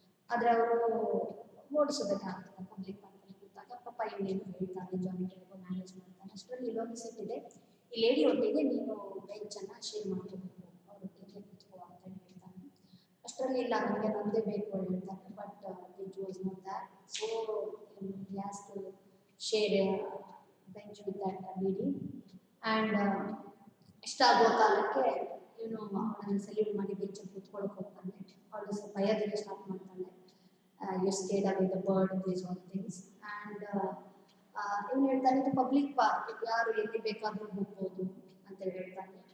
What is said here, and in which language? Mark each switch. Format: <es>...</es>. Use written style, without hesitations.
<kn>ಆದರೆ ಅವರು ಓಡಿಸೋದಕ್ಕಾಗ್ತದೆ ಪಬ್ಲಿಕ್ ಪಾರ್ಕಲ್ಲಿ ಕೂತಾಗ. ಪಾಪ ಇವನೇನು ಹೇಳ್ತಾನೆ, ಜಾನಿಟರ್ಗೂ ಮ್ಯಾನೇಜ್ ಮಾಡ್ತಾನೆ. ಅಷ್ಟರಲ್ಲಿ ಇಲ್ಲೊಂದು ಸೀಟ್ ಇದೆ, ಈ ಲೇಡಿ ಒಟ್ಟಿಗೆ ನೀನು ಬೆಂಚನ್ನು ಶೇರ್ ಮಾಡ್ಕೋಬೇಕು, ಅವರೊಟ್ಟಿಗೆ ಕೂತ್ಕೋ ಅಂತ ಹೇಳ್ತಾನೆ. ಅಷ್ಟರಲ್ಲಿ ಇಲ್ಲ ನನಗೆ ನಂದೇ ಬೇಕು ಅಂತ ಹೇಳ್ತಾನೆ.</kn> <en>But it was not that, so he has to share a bench with that lady.</en> <kn>And ಇಷ್ಟಾಗುವ ಕಾಲಕ್ಕೆ ಇವನು ಅವಳನ್ನು ಸೆಲ್ಯೂಟ್ ಮಾಡಿ ಬೆಂಚಲ್ಲಿ ಕೂತ್ಕೊಳ್ಳೋಕೆ ಹೋಗ್ತಾನೆ. ಅವಳು ಸ್ವಲ್ಪ ಭಯದಲ್ಲಿ ಸ್ಟಾರ್ಟ್ ಮಾಡ್ತಾಳೆ,</kn> <en>You stayed away the bird, these all things.</en> <kn>And ಇವನು ಹೇಳ್ತಾನೆ ಇದು ಪಬ್ಲಿಕ್ ಪಾರ್ಕ್, ಯಾರು ಎಲ್ಲಿ ಬೇಕಾದರೂ ಹೋಗ್ಬೋದು ಅಂತ ಹೇಳ್ತಾನೆ.</kn>